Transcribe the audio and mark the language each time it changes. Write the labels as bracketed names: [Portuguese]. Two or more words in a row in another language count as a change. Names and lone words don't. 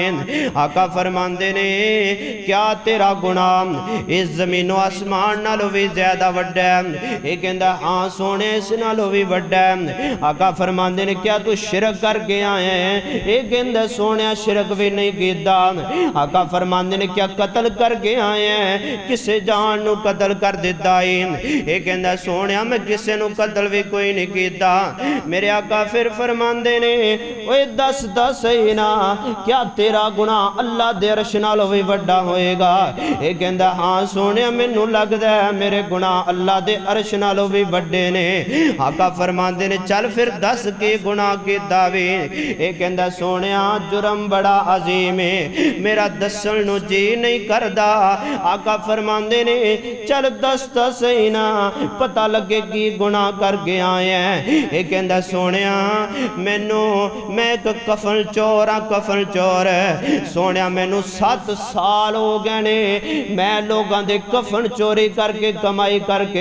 [Punjabi] آقا فرماندے نے کیا تیرا گناہ اس زمین و آسمان نالو بھی زیادہ وڈا ہے؟ اے کہندہ ہاں سونے اس نالو بھی وڈا ہے۔ آقا فرماندے نے کیا تو شرک کر کے آئے ہیں؟ اے کہندہ سونے شرک بھی نہیں کیتا۔ آقا فرماندے نے کیا قتل کر کے آئے ہیں؟ کسے جان نو قتل کر دیتا ہے؟ اے کہندہ سونے میں کسے نو قتل بھی کوئی نہیں کیتا۔ میرے آقا پھر فرماندے نے اوہ دس ہی نا کیا تیرا گناہ اللہ دے عرش نالو بھی وڈا ہوئے گا؟ اے کہندہ ہاں سونے میں نو لگ دے میرے گناہ اللہ دے عرش نالو بھی وڈے نے۔ آقا فرماندے فرماندے نے چل پھر دس کے گناہ کے دعوے اے کہندا سونیا جرم بڑا عظیم ہے میرا دسن نو جی نہیں کردا آقا فرماندے نے چل دس صحیح نا پتہ لگے کی گناہ کر کے آئے ہیں اے کہندا سونیا میں ایک کفن چور ہاں کفن چور سونیا مینوں 7 سال ہو گئے نے میں لوگاں دے کفن چوری کر کے کمائی کر کے